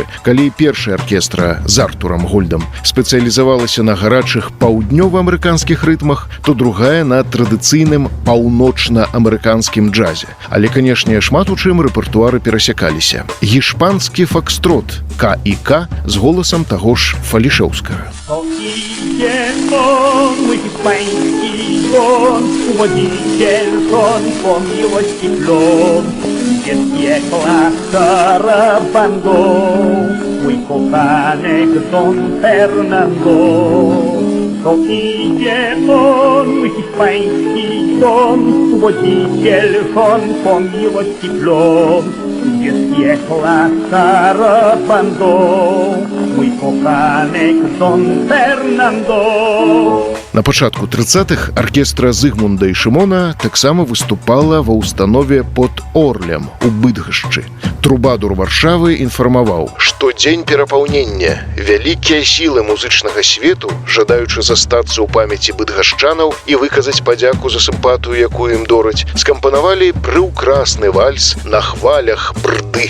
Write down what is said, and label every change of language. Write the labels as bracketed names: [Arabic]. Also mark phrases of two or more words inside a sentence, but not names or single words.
[Belarusian] Калі першая аркестра з Артурам Гольдам спецыялізавалася на гарачых паўднёва-амерыканскіх рытмах, то другая на традыцыйным паўночна-амерыканскім джазе. Але, канешне, шмат у чым рэпертуары перасякаліся. Гішпанскі фокстрот К.І.К. з голасам таго ж Фалішэўскага. [Polish] Mój hiszpański dzwon, uwodziciel son, po miłości plon, jest piekła sarabando, mój kochanek Don Fernando. To idzie on, mój hiszpański dzwon, uwodziciel son, po miłości plon, jest piekła sarabando, mój kochanek Don Fernando. [Belarusian] На пачатку 30-х аркестра Зыгмунда і Шымона таксама выступала ва ўстанове под Орлем у Быдгашчы. Трубадур Варшавы інфармаваў, што дзень перапаўнення вялікія сілы музычнага свету, жадаючы застацца ў памяці быдгашчанаў і выказаць падзяку за сімпатыю, якую ім дораць, скампанавалі прыўкрасны вальс на хвалях брды.